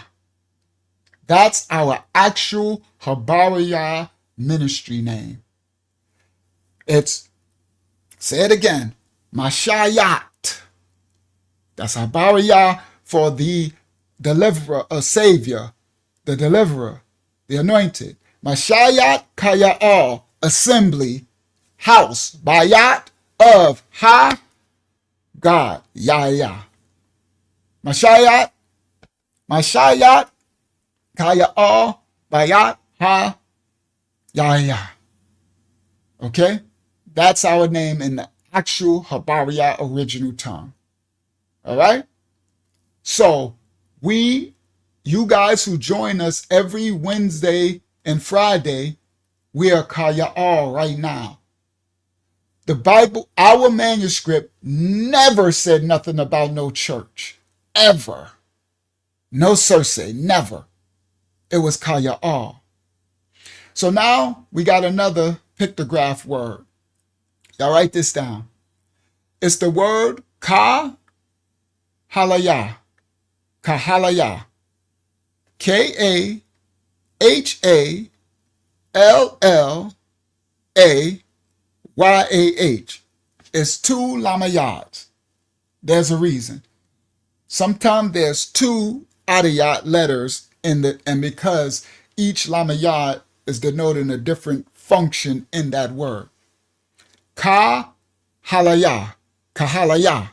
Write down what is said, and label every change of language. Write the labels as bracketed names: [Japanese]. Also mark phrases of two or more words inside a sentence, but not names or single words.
[English] That's our actual Habariyah ministry name. It's, say it again, Mashayat. That's Habariyah for the deliverer, a savior, the deliverer, the anointed. Mashayat Kaya'al, assembly, house, Bayat of Ha, God, Yah. Mashayat, Mashayat, Kaya all, Bayat, Ha, Yaya. Okay? That's our name in the actual Habariya original tongue. All right? So, you guys who join us every Wednesday and Friday, we are Kaya all right now. The Bible, our manuscript, never said nothing about no church. Ever. No Circe, never. It was Kaya all. So now we got another pictograph word. Y'all write this down. It's the word ka halaya. Kahalaya. Kahallayah. It's two lamayats. There's a reason. Sometimes there's two adiyat letters and because each lamayat is denoting a different function in that word. Kahalaya. Kahalaya.